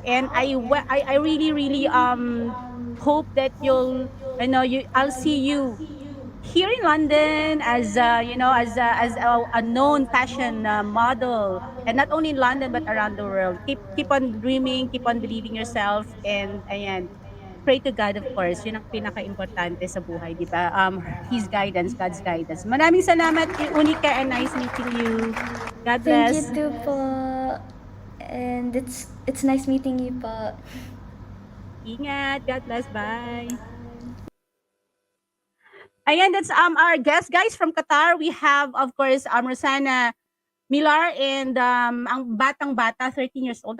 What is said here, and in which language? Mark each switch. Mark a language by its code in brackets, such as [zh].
[en] And I really hope that I'll see you here in London as a known fashion model, and not only in London but around the world. Keep on dreaming, keep on believing yourself, and ayan, pray to God, of course. [tl] Yun ang pinaka-importante sa buhay, di ba? [en] His guidance, God's guidance. [tl] Maraming salamat, [en] Unica, and nice meeting you. God bless. Thank you too po. And it's nice meeting you po. [tl] Ingat. [en] God bless. Bye. Ayan, that's our guest, guys, from Qatar. We have, of course, Rosanna, Millar, and [tl] ang batang-bata, [en] 13 years old.